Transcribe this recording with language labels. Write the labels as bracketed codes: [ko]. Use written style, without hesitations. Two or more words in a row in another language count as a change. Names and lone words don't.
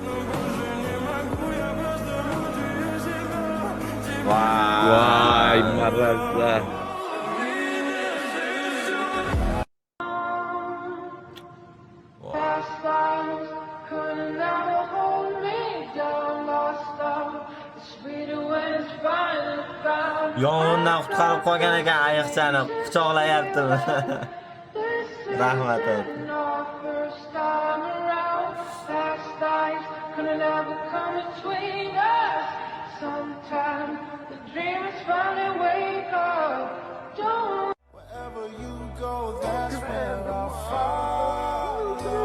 [uz] Voy, marrazlar. [en] Past lives could never hold me down. Lost love is sweeter when it's finally found. [uz] Yong'indan qutqarib qolgan ekan ayiqchani quchoqlayaptimi? Rahmat ayting. [en] Our first time around, past lives could never come between us. Sometimes the dreamers finally wake up. Don't Wherever you go, that's where I'll follow.